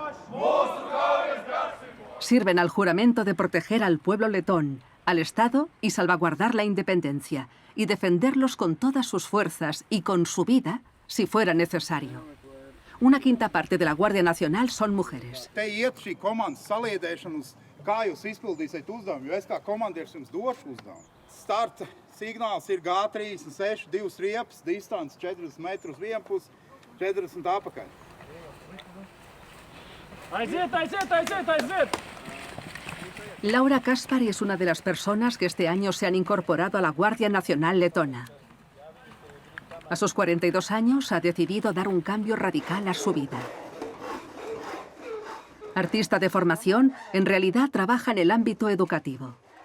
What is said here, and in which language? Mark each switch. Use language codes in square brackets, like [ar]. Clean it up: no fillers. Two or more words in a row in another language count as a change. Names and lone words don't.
[es] Sirven al juramento de proteger al pueblo letón, al Estado y salvaguardar la independencia, y defenderlos con todas sus fuerzas y con su vida, si fuera necesario. Una quinta parte de la Guardia Nacional son mujeres. [lv] Kā jūs izpildīsiet uzdevumu, jo es kā komandieris jums došu uzdevumu. Starta signāls ir G36, 2 riepas, distance 40 metrus vienpus, 40 apakaļ. Aiziet! [es] Laura Kaspari es una de las personas que este año se han incorporado a la Guardia Nacional Letona. A sus 42 años ha decidido dar un cambio radical a su vida. Artista de formación, en realidad trabaja en el ámbito educativo.